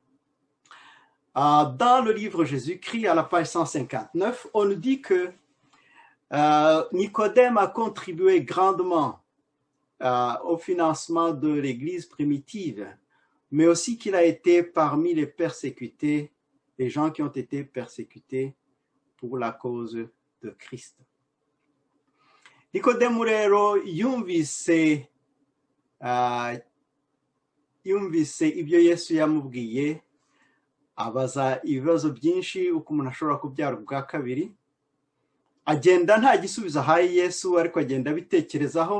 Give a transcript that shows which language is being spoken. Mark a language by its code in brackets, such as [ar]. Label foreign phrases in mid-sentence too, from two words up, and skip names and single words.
[fr] Dans le livre Jésus-Christ, à la page 159, on nous dit que Nicodème a contribué grandement au financement de l'Église primitive, mais aussi qu'il a été parmi les persécutés, les gens qui ont été persécutés pour la cause de Christ. [rw] Nicodème rero yumvise ibyo Yesu yamubwiye, abaza ibibazo byinshi uko umuntu ashobora kubyara ubwa kabiri, agenda nta gisubizo ahaye Yesu ariko agenda abitekerezaho.